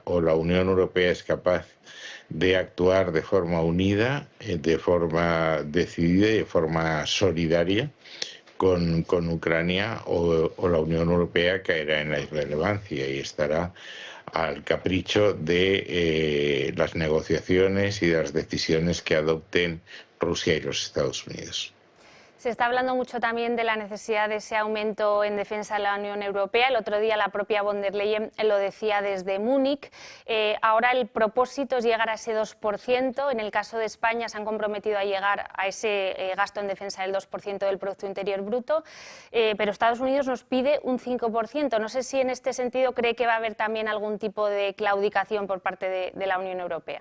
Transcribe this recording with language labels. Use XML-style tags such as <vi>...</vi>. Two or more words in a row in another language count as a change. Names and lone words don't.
<es>O la Unión Europea es capaz de actuar de forma unida, de forma decidida y de forma solidaria con Ucrania, o la Unión Europea caerá en la irrelevancia y estará al capricho de las negociaciones y de las decisiones que adopten Rusia y los Estados Unidos. Se está hablando mucho también de la necesidad de ese aumento en defensa de la Unión Europea. El otro día la propia von der Leyen lo decía desde Múnich. Ahora el propósito es llegar a ese 2%. En el caso de España se han comprometido a llegar a ese gasto en defensa del 2% del Producto Interior Bruto, pero Estados Unidos nos pide un 5%. No sé si en este sentido cree que va a haber también algún tipo de claudicación por parte de la Unión Europea.</es>